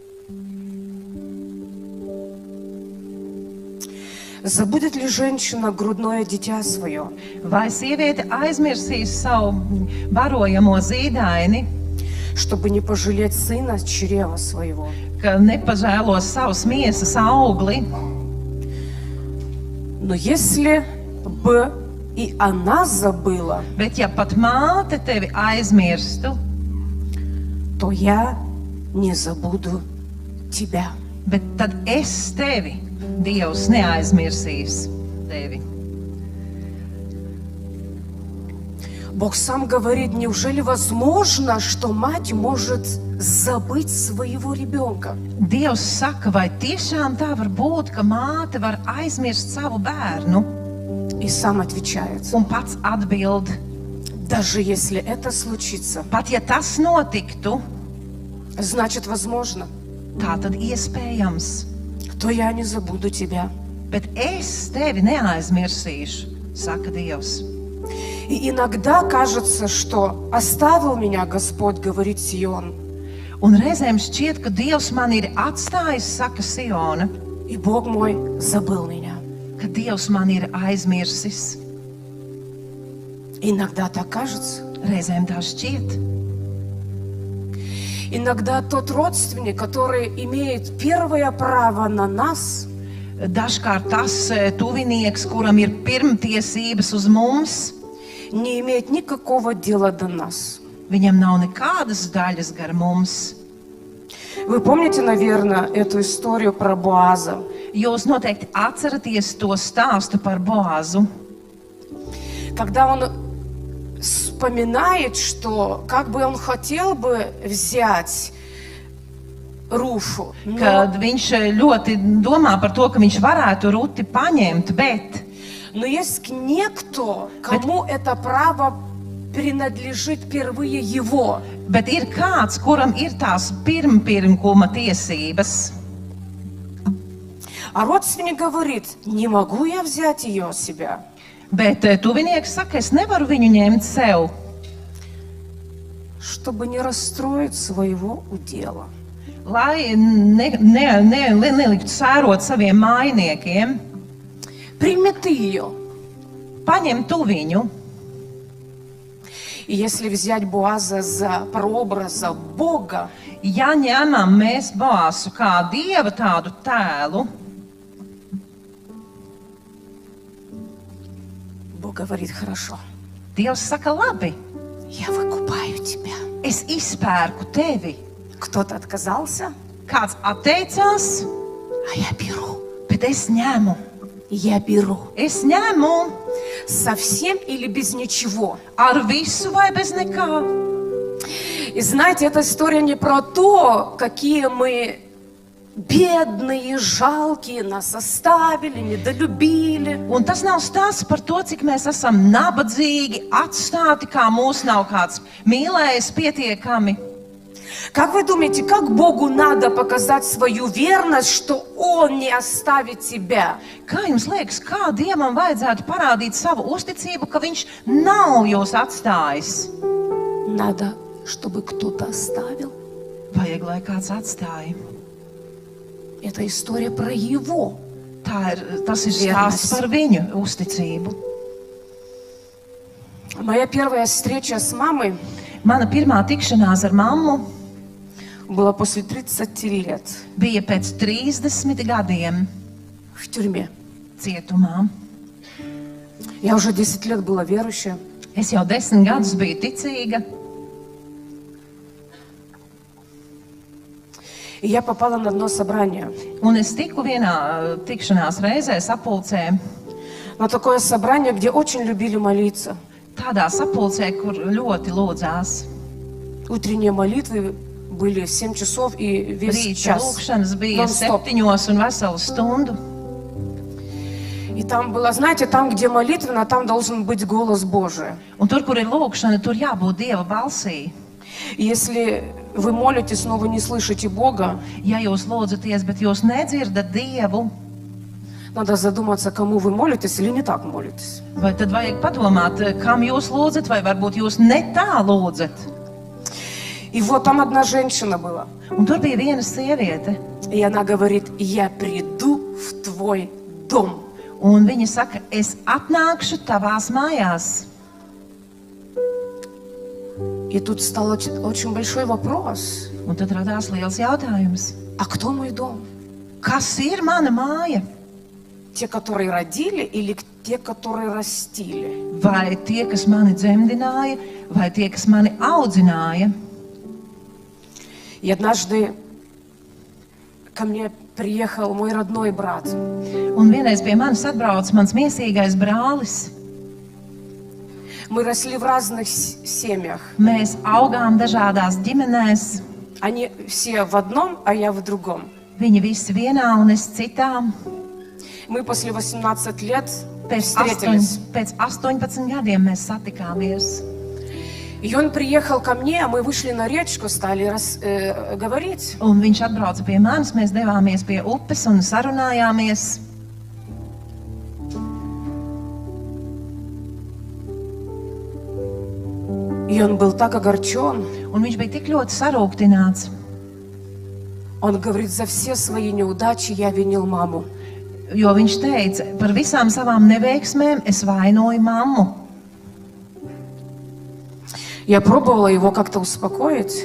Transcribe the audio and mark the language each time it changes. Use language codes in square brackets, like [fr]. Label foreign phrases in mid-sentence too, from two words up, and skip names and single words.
[ru] Забудет ли женщина грудное дитя свое, [lv] Vai sieviete aizmirsīs savu barojamo zīdaini, [ru] чтобы не пожалеть сына чрева своего? [lv] ka nepažēlos savus miesas augli? [ru] Но если бы и она забыла, [lv] Bet ja pat māte tevi aizmirstu, [ru] то я не забуду тебя. [lv] bet tad es tevi, Dievs, neaizmirsīs tevi. [ru] Бог сам говорит, неужели возможно, что мать может забыть своего ребенка? [lv] Dievs saka, vai tiešām tā var būt, ka māte var aizmirst savu bērnu? [ru] И сам отвечает, [lv] Un pats atbild, [ru] даже если это случится, [lv] pat ja tas notiktu, [ru] значит возможно, [lv] tā tad iespējams. [ru] то я не забуду тебя. [lv] Bet es tevi neaizmirsīšu, saka Dievs. [ru] И иногда кажется, что оставил меня Господь, говорит Сион, [lv] Un reizēm šķiet, ka Dievs man ir atstājis, saka Siona, [ru] и Бог мой забыл меня. [lv] ka Dievs man ir aizmirsis. [ru] Иногда так кажется. [lv] Reizēm tā šķiet. [ru] Иногда тот родственник, который имеет первое право на нас, [lv] Dažkārt tas tuvinieks, kuram ir pirmtiesības uz mums, [ru] не имеет никакого дела до нас. [lv] viņam nav nekādas daļas gar mums. [ru] Вы помните, наверное, эту историю про Боаза? [lv] Jūs noteikti atceraties to stāstu par Boāzu, [ru] Когда он вспоминает, что как бы он хотел бы взять Руфу, [lv] kad viņš ļoti domā par to, ka viņš varētu Ruti paņemt, bet [ru] но есть некто, кому это право принадлежит впервые его. [lv] ir kāds, kuram ir tās pirmkuma tiesības. [ru] А родственник говорит, не могу я взять ее себя. [lv] Bet tuvinieks saka, es nevaru viņu ņemt sev, [ru] Чтобы не расстроить своего удела. [lv] lai neliktu sērot saviem mājiniekiem. [ru] Прими ты ее. [lv] Paņem tu viņu. [ru] И если взять Боаза за прообраза Бога, [lv] Ja ņemam mēs Boāzu kā Dieva tādu tēlu, [ru] Бог говорит, хорошо, [lv] Dievs saka, labi, [ru] я выкупаю тебя. [lv] es izpērku tevi. [ru] Кто-то отказался, [lv] Kāds atteicās, [ru] а я беру. [lv] bet es ņemu. [ru] Я беру. [lv] Es ņemu [ru] Совсем или без ничего. [lv] ar visu vai bez nekā. [ru] И знаете, эта история не про то, какие мы бедные, жалкие, нас оставили, недолюбили. [lv] Un tas nav stāsts par to, cik mēs esam nabadzīgi, atstāti, kā mūs nav kāds mīlējis pietiekami. [ru] Как вы думаете, как Богу надо показать свою верность, что Он не оставит тебя? [lv] Kā jums liekas, kā Dievam vajadzētu parādīt savu uzticību, ka Viņš nav jūs atstājis? [ru] Надо, чтобы кто-то оставил. [lv] Vajag, lai kāds atstāja. [ru] Это история про Его. [lv] Tas ir stāsts par viņu uzticību. [ru] Моя первая встреча с мамой [lv] Mana pirmā tikšanās ar mammu [ru] была после 30 лет [lv] bija pēc 30 gadiem [ru] в тюрьме. [lv] cietumā. [ru] Я уже 10 лет была верующая. [lv] Es jau 10 gadus biju ticīga, [ru] И я попала на одно собрание. [lv] un es tiku vienā tikšanās reizē sapulcē, [ru] На такое собрание, где очень любили молиться. [lv] tādā sapulcē, kur ļoti lūdzās. [ru] Утренние молитвы были в 7 часов и весь [lv] Rīta [ru] час. [lv] lūkšanas bija [ru] Non-stop. [lv] 7 un veselu stundu. [ru] И там было, знаете, там, где молитвенно, там должен быть голос Божий. [lv] Un tur, kur ir lūkšana, tur jābūt Dieva balsī. [ru] И если вы молитесь, но вы не слышите Бога, [lv] Ja jūs lūdzaties, bet jūs nedzirdat Dievu, [ru] надо задуматься, кому вы молитесь или не так молитесь. [lv] vai tad vajag padomāt, kam jūs lūdzat, vai varbūt jūs ne tā lūdzat. [ru] И вот там одна женщина была. [lv] Un tur bija viena sieviete, [ru] И она говорит, я приду в твой дом. [lv] un viņa saka, es atnākšu tavās mājās. [ru] И тут стал очень большой вопрос. [lv] Un tad radās liels jautājums. [ru] А кто мой дом? [lv] Kas ir mana māja? [ru] Те, которые родили, или те, которые растили? [lv] Vai tie, kas mani dzemdināja, vai tie, kas mani audzināja? [ru] И однажды ко мне приехал мой родной брат. [lv] Un vienreiz pie manis atbrauca mans miesīgais brālis. [ru] Мы росли в разных семьях. [lv] Mēs augām dažādās ģimenēs. [ru] Они все в одном, а я в другом. [lv] Viņi visi vienā un es citā. [ru] Мы после 18 лет [lv] Pēc [ru] встретились. [lv] 18 gadiem mēs satikāmies. [ru] И он приехал ко мне, а мы вышли на речку, стали говорить. [lv] Un viņš atbrauca pie manis, mēs devāmies pie upes un sarunājāmies. [ru] И он был так огорчен. [lv] Un viņš bija tik ļoti sarūktināts. [ru] Он говорит, за все свои неудачи я винил маму. [lv] Jo viņš teica, par visām savām neveiksmēm es vainoju mammu. [ru] Я пробовала его как-то успокоить.